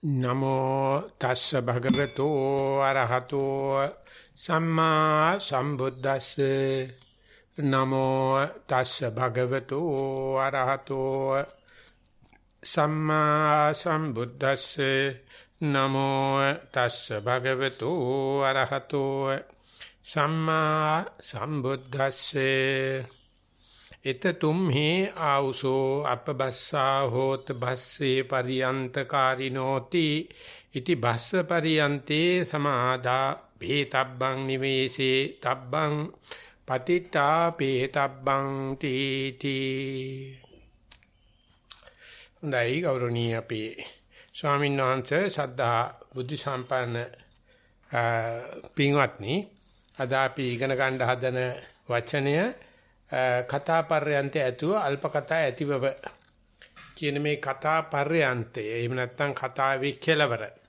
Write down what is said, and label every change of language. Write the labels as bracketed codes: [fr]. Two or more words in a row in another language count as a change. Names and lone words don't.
[pi] නමෝ තස්ස භගවතෝ අරහතෝ සම්මා සම්බුද්දස්සේ නමෝ තස්ස භගවතෝ අරහතෝ සම්මා සම්බුද්දස්සේ නමෝ තස්ස භගවතෝ අරහතෝ සම්මා සම්බුද්දස්සේ इत तुम्हि आउसो अपबस्सा होत भस्से पर्यंतकारिनोति इति भस्स पर्यन्ते समादा भेतब्बं निवेशे तब्बं पतिता पेतब्बं तीति [si] හොඳයි ගෞරවනීය අපේ ස්වාමීන් වහන්සේ සද්ධා බුද්ධ සම්පන්න පින්වත්නි අද අපි ඉගෙන ගන්න හදන වචනය කතා පර්යන්තය ඇතුව අල්ප කතා ඇතිවව කියන මේ කතා පර්යන්තය එහෙම නැත්නම් කතාවේ කෙලවර